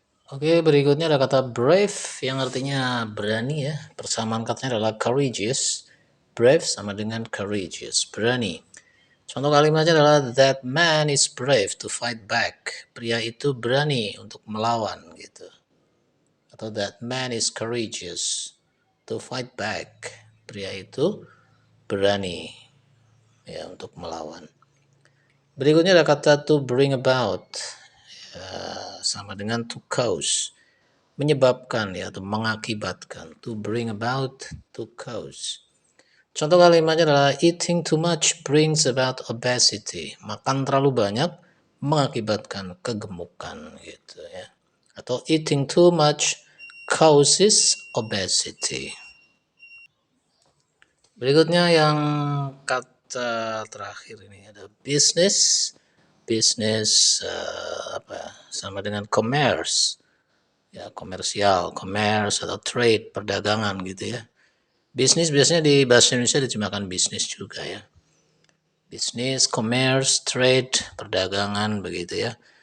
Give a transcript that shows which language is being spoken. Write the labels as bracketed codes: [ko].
[id] Oke, berikutnya ada kata brave yang artinya berani ya. Persamaan katanya adalah courageous. Brave sama dengan courageous, berani. Contoh kalimatnya adalah [en] that man is brave to fight back. [id] Pria itu berani untuk melawan gitu. [en] Atau that man is courageous to fight back. [id] Pria itu berani ya untuk melawan. Berikutnya ada kata to bring about, ya, sama dengan to cause, menyebabkan ya atau mengakibatkan. [en] To bring about, to cause. [id] Contoh kalimatnya adalah [en] eating too much brings about obesity. [id] Makan terlalu banyak mengakibatkan kegemukan gitu ya. [en] Atau eating too much causes obesity. [id] Berikutnya yang kata terakhir ini ada business. Business sama dengan commerce. Ya, komersial, commerce atau trade, perdagangan gitu ya. Bisnis biasanya di bahasa Indonesia diterjemahkan bisnis juga ya. Bisnis, commerce, trade, perdagangan begitu ya.